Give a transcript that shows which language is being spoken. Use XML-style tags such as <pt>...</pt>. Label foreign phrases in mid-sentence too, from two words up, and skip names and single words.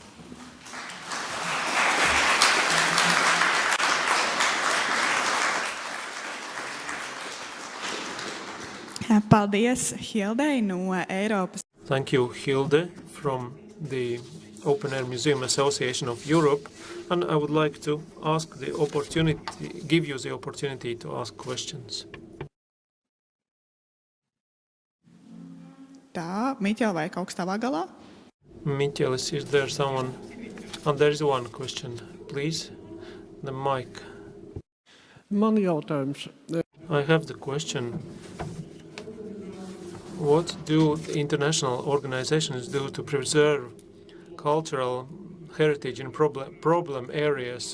<lv>Paldies, Hilde, no Eiropas.</lv> <en>Thank you, Hilde, from the Open Air Museum Association of Europe. And I would like to give you the opportunity to ask questions.</en> <lv>Tā, Miķel, vai kaut kas tavā galā? Miķelis,</lv> <en>is there someone? Oh, there is one question, please. The mic.</en> <lv>Man jautājums.</lv> <en>I have the question. What do the international organizations do to preserve cultural heritage in problem areas?</en>